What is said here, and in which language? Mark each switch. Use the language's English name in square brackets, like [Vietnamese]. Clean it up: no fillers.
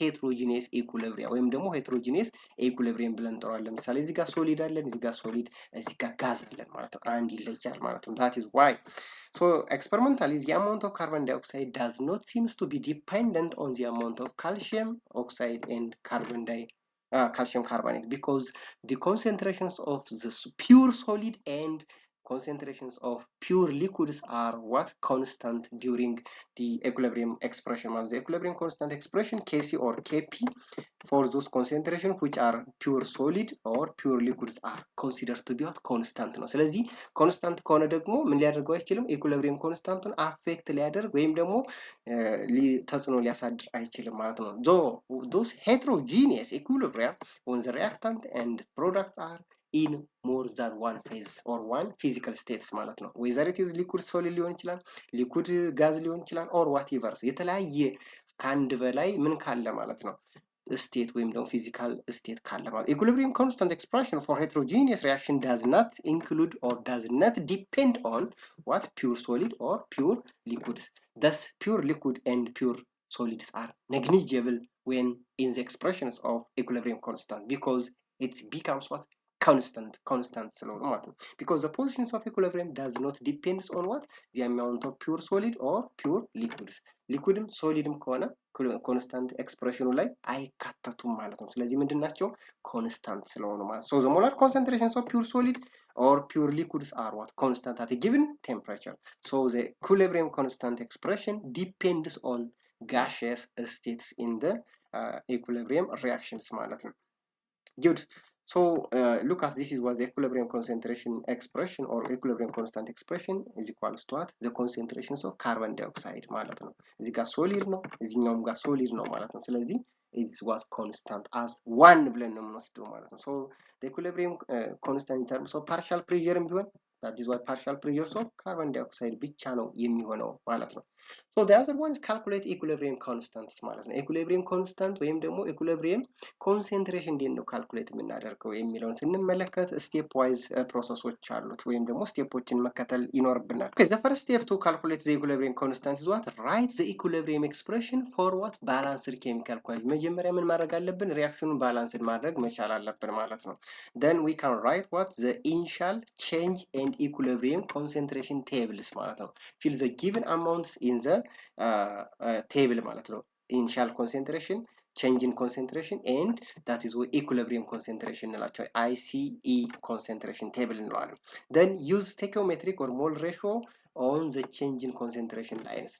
[English] heterogeneous equilibrium [Amharic] ወይም ደግሞ [English] heterogeneous equilibrium [Amharic] ብለን እንጠራዋለን። ለምሳሌ እዚህ ጋር ሶሊድ አለን፣ እዚህ ጋር ሶሊድ፣ እዚህ ጋር ጋዝ አለን ማለት ነው። [English] አንድ ይለያል ማለት ነው። that is why so experimentally the amount of carbon dioxide does not seems to be dependent on the amount of calcium oxide and calcium carbonate because the concentrations of the pure solid and concentrations of pure liquids are what? Constant during the equilibrium expression. The equilibrium constant expression Kc or Kp for those concentrations which are pure solid or pure liquids are considered to be what? [Amharic] Constant ነው። ስለዚህ ኮንስታንት ከሆነ ደግሞ ምን ሊያደርገው አይችልም? ኢኩሊብሪየም ኮንስታንቱን አፌክት ሊያደርግ ወይም ደግሞ ተጽዕኖ ሊያሳድር አይችልም ማለት ነው። [English] those heterogeneous equilibrium when the reactant and product are in more than one phase or one physical states [Amharic] ማለት ነው። [English] whether it is liquid solid [Amharic] ሊሆን ይችላል፣ [English] liquid gas ሊሆን ይችላል or whatever [Amharic] የተለያየ ከአንድ በላይ ምን ካለ ማለት ነው [English] state ወይም ደግሞ physical state ካለ ማለት equilibrium constant expression for heterogeneous reaction does not include or does not depend on what? Pure solid or pure liquids. Thus pure liquid and pure solids are negligible when in the expressions of equilibrium constant because it becomes what? constant [Amharic] ስለሆነ ማለት ነው። [English] because the positions of equilibrium does not depends on what? the amount of pure solid or pure liquids. [Amharic] ሊኩድም ሶሊድም ከሆነ ኮንስታንት ኤክስፕሬሽኑ ላይ አይካተቱም ማለት ነው። ስለዚህ ምንድናቸው? ኮንስታንት ስለሆኑ ማለት ነው። [English] so the molar concentrations of pure solid or pure liquids are what? Constant at a given temperature. So the equilibrium constant expression depends on gaseous states in the equilibrium reactions [Amharic] ማለት ነው። [English] good. So look at this is what the equilibrium concentration expression or equilibrium constant expression is equals to what? The concentrations of carbon dioxide [Amharic] ማለት ነው። እዚህ ጋር ሶሊድ ነው፣ እዚህኛውም ጋር ሶሊድ ነው ማለት ነው። ስለዚህ [English] it was constant as one [Amharic] ብለን ነው የምንወስደው ማለት ነው። [English] so the equilibrium constant in terms of partial pressure [Amharic] ቢሆን [English] that is why partial pressure of carbon dioxide [Amharic] ብቻ ነው የሚሆነው ማለት ነው። [English] so the other one is calculate equilibrium constants [Amharic] ማለት ነው። [English] equilibrium constant [Amharic] ወይም ደግሞ [English] equilibrium concentration [Amharic] እንዴት ነው ካልኩሌት የምናደርገው የሚለውን ስንመለከት ስቴፕ ዋይዝ ፕሮሰሶች አሉት ወይም ደግሞ ስቴፖችን መከተል ይኖርብናል። [English] okay the first step to calculate the equilibrium constant is what? Write the equilibrium expression for what? Balanced chemical equation. [Amharic] መጀመሪያ ምን ማድረግ አለብን? ሪአክሽኑን ባላንስድ ማድረግ መቻል አለብን ማለት ነው። [English] then we can write what? The initial change and equilibrium concentration tables [Amharic] ማለት ነው። [English] fill the given amounts in the table ማለት ነው። initial concentration, change in concentration and that is what equilibrium concentration [Amharic] እንላቸው [English] ICE concentration table [Amharic] እንለዋለን። [English] then use stoichiometric or mole ratio on the change in concentration lines.